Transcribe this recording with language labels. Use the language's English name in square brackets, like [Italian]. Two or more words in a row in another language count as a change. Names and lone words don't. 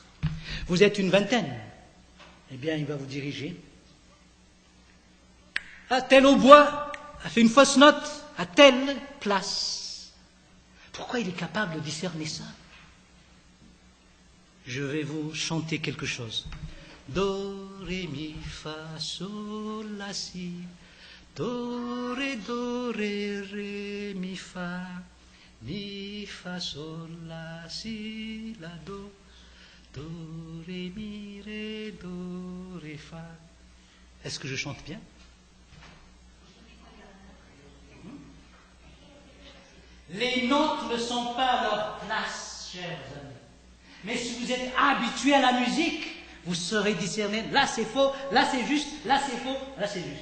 [French] Vous êtes une vingtaine, eh bien il va vous diriger. Ah, tel au bois a fait une fausse note à telle place. Pourquoi il est capable de discerner ça? Je vais vous chanter quelque chose. Do, ré, mi, fa, sol, la, si. Do, ré, mi, fa. Mi, fa, sol, la, si, la, do. Do, ré, mi, ré, do, ré, fa. Est-ce que je chante bien? Les notes ne sont pas à leur place, chers amis. Mais si vous êtes habitué à la musique, Vous saurez discerner, là c'est faux, là c'est juste, là c'est faux, là c'est juste.